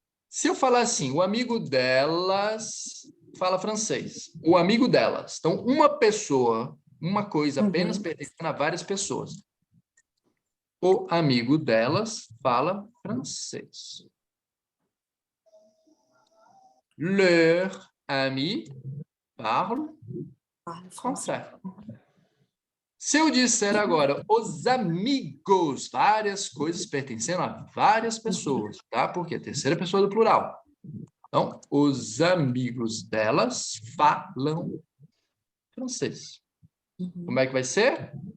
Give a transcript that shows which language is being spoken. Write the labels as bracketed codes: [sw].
[pt] Se eu falar assim, o amigo delas fala francês. O amigo delas. Então, uma pessoa, uma coisa apenas pertencendo a várias pessoas. O amigo delas fala francês. [fr] Leurs amis parlent français. [pt] Se eu disser agora os amigos, várias coisas pertencendo a várias pessoas, tá? Porque é a terceira pessoa do plural. Então, os amigos delas falam francês. Como é que vai ser?